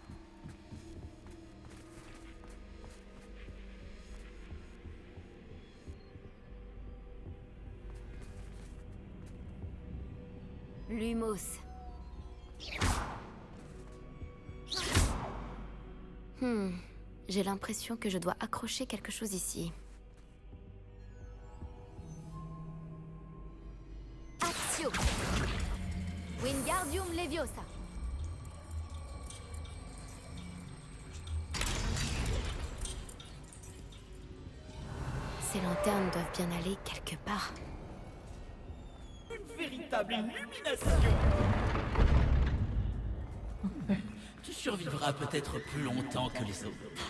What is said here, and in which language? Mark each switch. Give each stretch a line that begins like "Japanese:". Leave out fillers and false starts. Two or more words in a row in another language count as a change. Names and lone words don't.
French: Lumos. J'ai l'impression que je dois accrocher quelque chose ici. Actio. Wingardium Leviosa. Ces lanternes doivent bien aller quelque part. Une véritable illumination. Tu survivras peut-être plus longtemps que les autres.